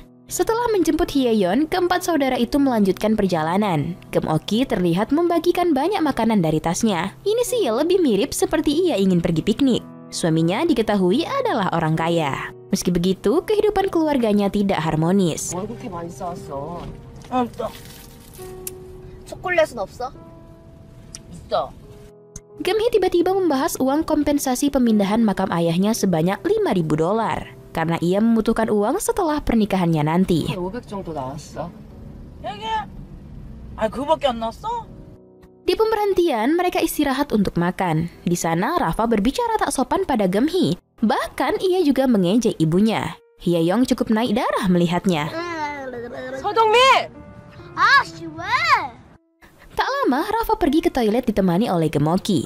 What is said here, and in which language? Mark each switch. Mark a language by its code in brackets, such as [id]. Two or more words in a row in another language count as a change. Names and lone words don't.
[id] Setelah menjemput Hye-yeon, keempat saudara itu melanjutkan perjalanan. Geum-oki terlihat membagikan banyak makanan dari tasnya. Ini sih lebih mirip seperti ia ingin pergi piknik. Suaminya diketahui adalah orang kaya. Meski begitu, kehidupan keluarganya tidak harmonis. [ko] 그렇게 많이 싸웠어. 없어. 초콜릿은 없어? 있어. [id] Geum-hee tiba-tiba membahas uang kompensasi pemindahan makam ayahnya sebanyak $5.000. Karena ia membutuhkan uang setelah pernikahannya nanti. [ko] 500 정도 나왔어. 얘기해. 아, 그거밖에 안 나왔어? [id] Di pemberhentian, mereka istirahat untuk makan. Di sana, Rafa berbicara tak sopan pada Geum-hee. Bahkan ia juga mengejek ibunya. Hye-young cukup naik darah melihatnya. [ko] 서동민! [id] Tak lama, Rafa pergi ke toilet ditemani oleh Geum-oki.